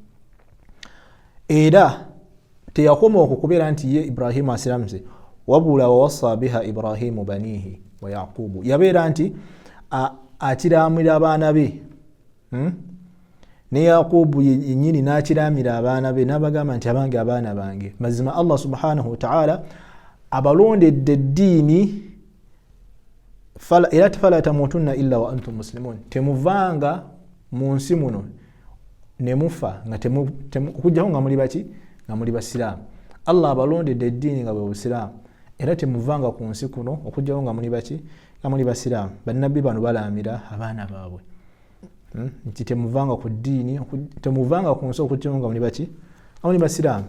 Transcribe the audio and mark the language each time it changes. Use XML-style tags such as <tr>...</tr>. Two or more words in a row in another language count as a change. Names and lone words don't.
<lg>Era teyakoma okwo kubeera nti ye Ibrahim asiramuse, wabula</lg> <ar>ووصى بها إبراهيم بنيه ويعقوب,</ar> <lg>yabeera nti akiramira abaana be, ne Yaqubu yennyini n'akiramira abaana be, n'abagamba nti abange abaana bange. Mazima</lg> <ar>الله سبحانه وتعالى</ar> <lg>abalondedde eddiini, era</lg> <ar>فلا تموتن إلا وأنتم مسلمون,</ar> <lg>temuvanga mu nsi muno ne mufa nga okujjaho nga muli baki, nga muli basiraamu. Allah abalondedde eddiini nga bwe busiraamu, era temuvanga ku nsi kuno okujjaho nga muli baki, nga muli basiraamu. Bannabbi bano balamira abaana baabwe nti temuvanga ku ddiini, temuvanga ku nsi okujjaho nga muli baki, nga muli basiraamu.</lg>